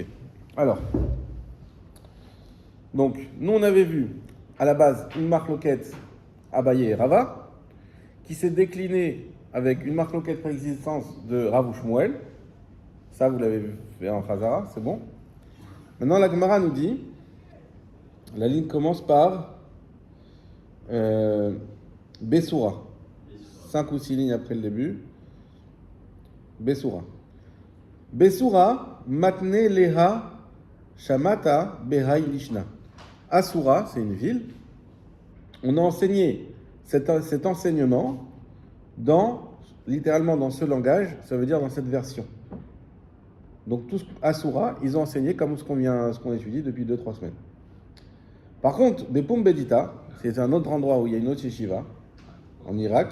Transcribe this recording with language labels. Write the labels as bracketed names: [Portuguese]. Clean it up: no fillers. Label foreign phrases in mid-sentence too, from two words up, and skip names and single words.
[French] Alors, donc, nous on avait vu à la base une marloquette Abaye et Rava, qui s'est déclinée avec une marloquette préexistence de Rav ou Shmuel. Ça, vous l'avez vu en Chazara, c'est bon. Maintenant, la Gemara nous dit, la ligne commence par Bessoura. 5 ou 6 lignes après le début. Bessoura. [Aramaic] Bessoura, matne leha Shamata Behai Lishna. [French] Asura, c'est une ville. On a enseigné cet enseignement littéralement dans ce langage, ça veut dire dans cette version. Donc tous Asura, ils ont enseigné comme ce qu'on étudie depuis 2-3 semaines. Par contre, Bepum Bedita, c'est un autre endroit où il y a une autre yeshiva, en Irak.